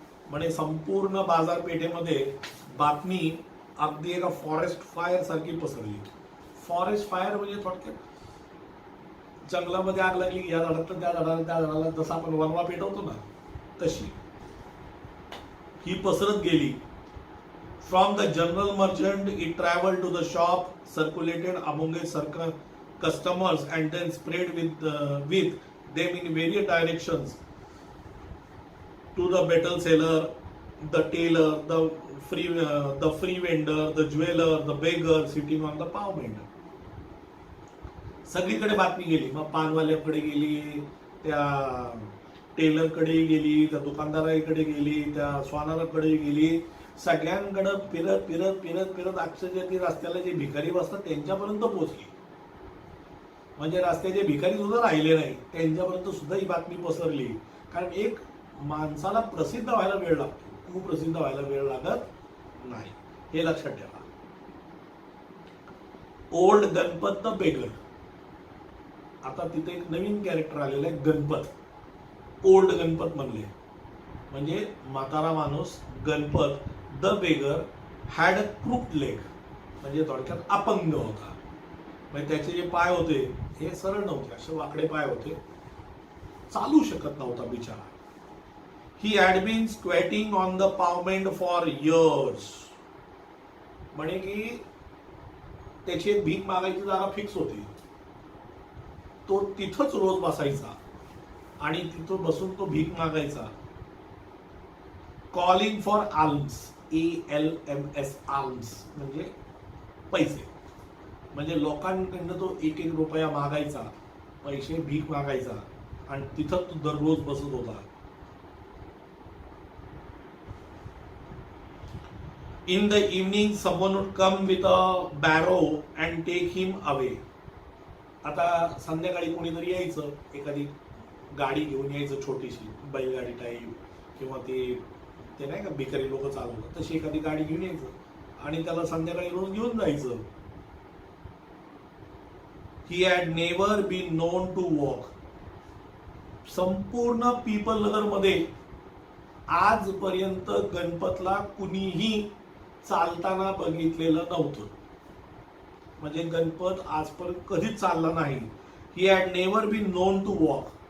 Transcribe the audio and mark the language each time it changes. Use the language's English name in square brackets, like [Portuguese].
[Marathi] म्हणजे संपूर्ण बाजारपेठेमध्ये बातमी अगदी एका फॉरेस्ट फायर सारखी पसरली. फॉरेस्ट फायर म्हणजे थोडक्यात जंगलामध्ये आग लागली, या झाडात त्या झाडाला जसं आपण वनवा पेटवतो ना, तशी ही पसरत गेली. [English] From the general merchant it travel to the shop, circulated among customers and then spread with them in various directions to the metal seller, the tailor, the free vendor, the jeweler, the beggar sitting on the pavement. [Marathi] सगळीकडे बातमी गेली. मग पानवाल्याकडे गेली, त्या टेलरकडे गेली, त्या दुकानदाराकडे गेली, त्या स्वानाराकडे गेली. सगळ्यांकडे फिरत फिरत फिरत फिरत अक्षरशः ती रस्त्याला जे भिकारी बसतात त्यांच्यापर्यंत पोहोचली. म्हणजे रस्त्याचे भिकारी सुद्धा राहिले नाही, त्यांच्यापर्यंत सुद्धा ही बातमी पसरली. कारण एक माणसाला प्रसिद्ध व्हायला वेळ लागतो, कुप्रसिद्ध व्हायला वेळ लागत नाही, हे लक्षात ठेवा. [English] Old Ganpat the beggar. [Marathi] आता तिथे एक नवीन कॅरेक्टर आलेलं आहे, गणपत. ओल्ड गणपत म्हणले म्हणजे म्हातारा माणूस. [English] Ganpat the beggar had a crooked leg, [Marathi] म्हणजे थोडक्यात अपंग होता. म्हणजे त्याचे जे पाय होते हे सरळ नव्हते, असे वाकडे पाय होते, चालू शकत नव्हता बिचारा. [English] He had been squatting on the pavement for years. [Marathi] म्हणे की त्याची एक भीक मागायची जागा फिक्स होती. तो तिथंच रोज बसायचा आणि तिथं बसून तो भीक मागायचा. [English] calling for alms, ALMS, alms [Marathi] म्हणजे पैसे. म्हणजे लोकांकडनं तो एक एक रुपया मागायचा, पैसे भीक मागायचा आणि तिथं तो दररोज बसत होता. [English] In the evening, someone would come with a barrow and take him away. [Marathi] आता संध्याकाळी कोणीतरी यायचं, एखादी गाडी घेऊन यायचं, छोटीशी बैलगाडी टाईप किंवा ते नाही का भिकारी लोक चालवतात तशी एखादी गाडी घेऊन यायचं आणि त्याला संध्याकाळी रोज घेऊन जायचं. [English] He had never been known to walk. [Marathi] संपूर्ण पीपल नगर मध्ये आजपर्यंत गणपतला कुणीही चालताना बघितलेलं नव्हतं. म्हणजे गणपत आजपर्यंत कधीच चालला नाही. [English] He had never been known to walk.